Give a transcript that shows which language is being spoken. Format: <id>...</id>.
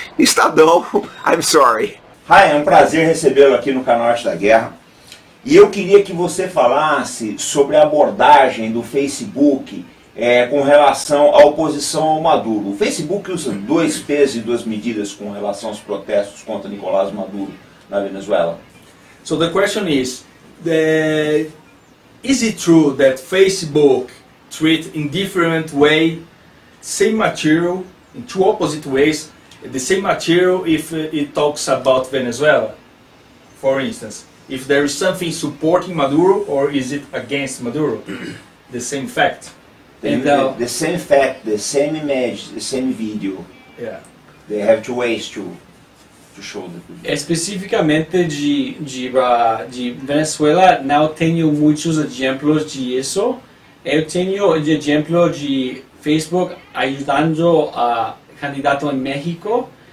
<pt>Estadão,</pt> <en>I'm sorry.</en> <pt>Ryan, é um prazer recebê-lo aqui no Canal Arte da Guerra. E eu queria que você falasse sobre a abordagem do Facebook com relação à oposição ao Maduro. O Facebook usa 2 pesos e 2 medidas com relação aos protestos contra Nicolás Maduro na Venezuela.</pt> <en>So the question is it true that Facebook treat in different way same material in 2 opposite ways the same material if it talks about Venezuela? For instance, if there is something supporting Maduro or is it against Maduro? The same fact. The same fact, the same image, the same video. Yeah. They have 2 ways to show the video.</en> <pt>Especificamente de Venezuela, não tenho muitos exemplos disso. Eu tenho exemplo de Facebook ajudando a candidato em México.</pt>